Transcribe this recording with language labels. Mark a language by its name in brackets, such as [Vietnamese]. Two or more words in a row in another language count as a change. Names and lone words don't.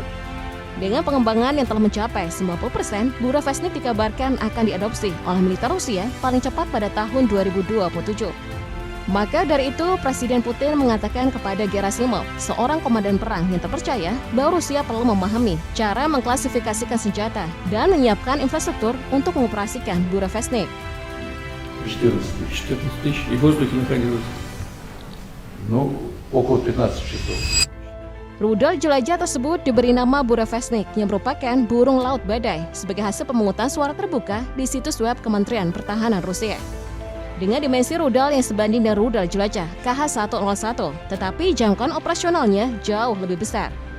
[Indonesian] Dengan pengembangan yang telah mencapai 90%, Burevestnik dikabarkan akan diadopsi oleh militer Rusia paling cepat pada tahun 2027. Maka dari itu, Presiden Putin mengatakan kepada Gerasimov, seorang komandan perang yang terpercaya, bahwa Rusia perlu memahami cara mengklasifikasikan senjata dan menyiapkan infrastruktur untuk mengoperasikan Burevestnik. [Russian] 14 тысяч. 14 тысяч и в воздухе находилось. Ну, около 15 часов. [Indonesian] Rudal jelajah tersebut diberi nama Burevestnik yang merupakan burung laut badai sebagai hasil pemungutan suara terbuka di situs web Kementerian Pertahanan Rusia. Dengan dimensi rudal yang sebanding dengan rudal jelajah KH-101, tetapi jangkauan operasionalnya jauh lebih besar.